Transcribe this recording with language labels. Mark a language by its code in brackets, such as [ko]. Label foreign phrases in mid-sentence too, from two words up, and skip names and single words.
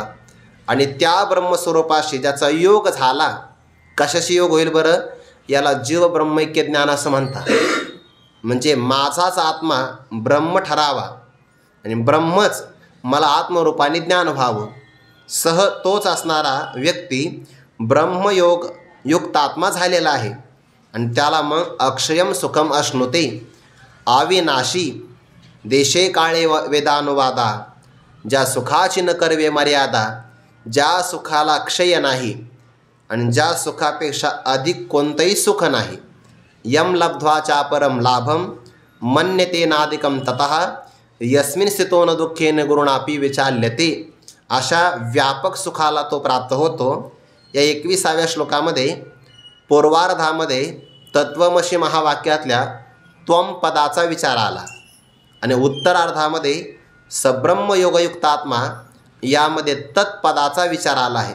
[mr] आणि त्या ब्रह्मस्वरूपाशी ज्याचा योग झाला, कशाशी योग होईल बरं, याला जीव ब्रह्मैक्य ज्ञान असं म्हणतात, म्हणजे माझाच आत्मा ब्रह्म ठरावा आणि ब्रह्मच मला आत्मरूपाने ज्ञान व्हावं, सह तोच असणारा व्यक्ती ब्रह्मयोग युक्त आत्मा झालेला आहे, आणि त्याला मग [sa] अक्षयम सुखम अश्नुते, [mr] अविनाशी देशे काळे वेदानुवादा, ज्या सुखाची न करवे मर्यादा, ज्या सुखाला क्षय नाही आणि ज्या सुखापेक्षा अधिक कोणतंही सुख नाही, [sa] यम लब्ध्वा चापरम लाभम मन्यते नादिकम ततः यस्मिन् स्थितो न दुःखेन गुरुणापि विचाल्यते, [mr] अशा व्यापक सुखाला तो प्राप्त होतो। या 21व्या श्लोकामध्ये पूर्वार्धामध्ये तत्वमसी महावाक्यातल्या त्वम पदाचा विचार आला आणि उत्तरार्धामध्ये [sa] सब्रह्म योगयुक्त आत्मा [mr] यामध्ये तत्पदाचा विचार आला आहे.